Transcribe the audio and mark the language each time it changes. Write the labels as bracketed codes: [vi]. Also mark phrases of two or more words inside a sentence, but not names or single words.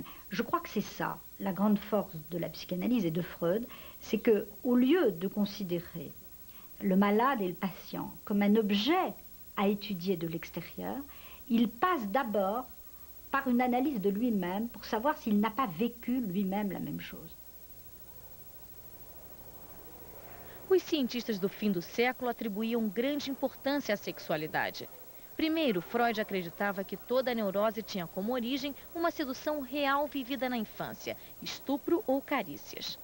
[fr] Je crois que c'est ça, la grande force de la psychanalyse et de Freud, c'est qu'au lieu de considérer le malade et le patient comme un objet à étudier de l'extérieur, il passe d'abord par une analyse de lui-même pour savoir s'il n'a pas vécu lui-même la même chose. [pt] Os cientistas do fim do século atribuíam grande importância à sexualidade. Primeiro, Freud acreditava que toda neurose tinha como origem uma sedução real vivida na infância, estupro ou carícias.